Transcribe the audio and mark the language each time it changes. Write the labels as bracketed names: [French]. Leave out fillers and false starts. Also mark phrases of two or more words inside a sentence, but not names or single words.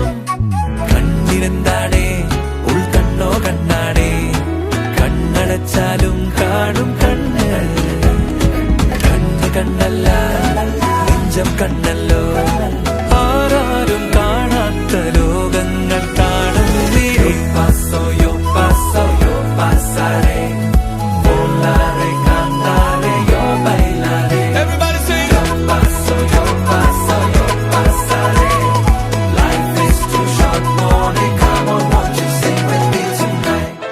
[Malayalam] കണ്ണിനെന്താണേ ഉൾക്കണ്ണോ കണ്ണാണേ, കണ്ണടച്ചാലും കാണും കണ്ണ്. കണ്ണ് കണ്ണല്ല നെഞ്ചം കണ്ണല്ലോ, ആരാരും കാണാത്ത ലോകങ്ങൾ കാണും. [Spanish] Yo pasaré, volaré, cantaré, yo bailaré. [English] Everybody sing. [Spanish] Yo paso, yo pasaré. [English] Life is too short, boy, come on, won't you sing with me tonight?